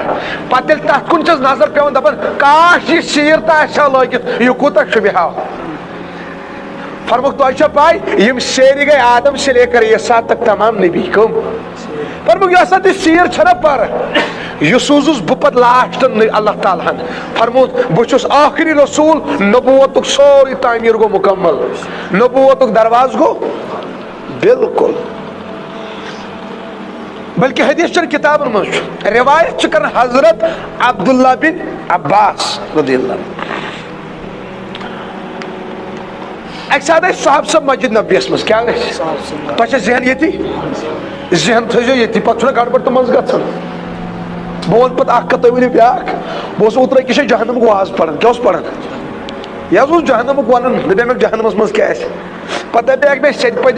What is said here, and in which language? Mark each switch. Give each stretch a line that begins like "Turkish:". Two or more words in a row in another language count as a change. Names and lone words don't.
Kashmiri: پتہٕ ییٚلہِ تتھ کُن چھس نظر پیوان دپان کاش یہِ سیٖر تہِ آسہِ ہا لٲگِتھ یہِ کوٗتاہ شوٗبہِ فرموک تۄہہِ چھا پاے یِم سیرِ گٔے
Urdu: آدم سے لے کر عیسیٰ تک تمام نبی
Kashmiri: کٕم فرموک یۄس اتھ یہِ سیٖر چھنا پرٕ یہِ سوٗزُس بہٕ پتہٕ لاسٹن اللہ تعالیٰ ہن فرموت بہٕ چھُس آخری رسول نبوتُک سورُے تعمیٖر گوٚو مکمل نبوتُک دروازٕ گوٚو بالکل بلکہ حدیث چن کتابن منٛز چھُ روایت چھِ کران حضرت عبداللہ بن عباس رضی اللہ عنہ اکہِ ساتہٕ ٲسۍ صاحب صٲب مسجد نبویس منٛز کیٛاہ گژھِ تۄہہِ چھا ذہن ییٚتی ذہن تھٲیزیو ییٚتی پتہٕ چھُنہ گڑبڑ تہٕ منٛز گژھان بہٕ وَنہٕ پتہٕ اکھ کتھ تُہۍ ؤنِو بیاکھ بہٕ اوسُس اوترٕ أکِس جایہِ جہنمُک واز پران کیٛاہ اوس پران یہِ حظ اوس جہنمُک ونان مےٚ دپیکھ جہنمس منٛز کیٛاہ آسہِ پتہٕ دپیکھ مےٚ سیٚدِ پٔتۍ